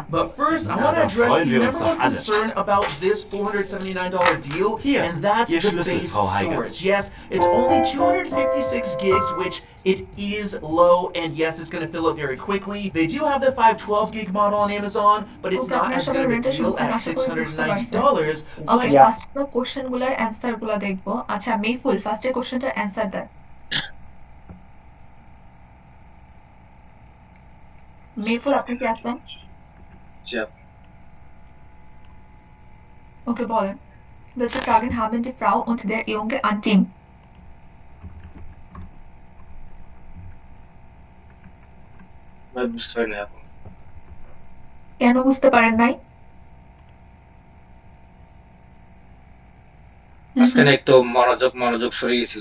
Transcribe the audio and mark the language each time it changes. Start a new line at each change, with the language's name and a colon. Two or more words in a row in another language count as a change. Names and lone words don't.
English: But first, I want to address the number one concern about this $479 deal, and that's the base storage. Yes, it's only 256 gigs, which it is low, and yes, it's going to fill up very quickly. They do have the 512 gig model on Amazon, but it's not as good of a deal at $690.
Bangla: ওকে, ফার্স্ট কোশ্চেনগুলোর অ্যানসারগুলো দেখবো। আচ্ছা মেইফুল, ফার্স্টের কোশ্চেনটার অ্যানসার দেন। মেইফুল, আপনি কি আছেন? ওকে, বলেন।
German: Welche Fragen haben die Frau und der Junge an Tim?
Bangla: কেন বুঝতে পারেন নাই? মাঝখানে একটু মনোযোগ সরে গেছিল।